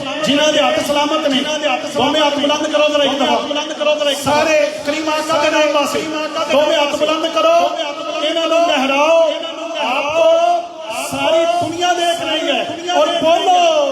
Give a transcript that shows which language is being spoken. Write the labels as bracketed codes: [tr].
[pa] جنہاں دے ہاتھ سلامت نے دوویں ہاتھ بلند کرو ذرا ایک دفعہ. سارے کریم آقا دے نام واسطے دوویں ہاتھ بلند کرو, انہاں نوں لہراؤ. [ur] آپ کو ساری دنیا دیکھ رہی ہے اور بولو